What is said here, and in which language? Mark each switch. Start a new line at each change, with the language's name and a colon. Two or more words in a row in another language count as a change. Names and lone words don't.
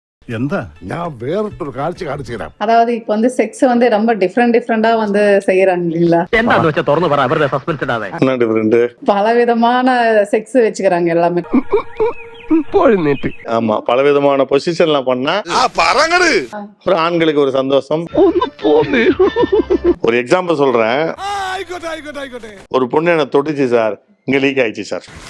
Malayalam: എന്താ ഞാൻ വേറിട്ടൊരു കാഴ്ച കാണിച്ചു തരാം.
Tamil: அதாவது இப்ப வந்து செக்ஸ் வந்து ரொம்ப டிஃப்ரெண்டா வந்து செய்யறாங்க இல்லீங்களா?
Malayalam: എന്താന്ന് വെച്ചാ തുറന്നു പറ, വെറുതെ സസ്പെൻസ് ഇടാതെ.
Tamil: என்ன டிஃபரெண்ட்? பலவிதமான செக்ஸ் வச்சுக்கிறாங்க எல்லாமே. ஆமா, பலவிதமான பொசிஷன்லாம் பண்ணா ஒரு ஆண்களுக்கு ஒரு சந்தோஷம். ஒரு எக்ஸாம்பிள் சொல்றேன். ஒரு பொண்ணு என்ன தொட்டுச்சு சார், இங்க லீக் ஆயிடுச்சு சார்.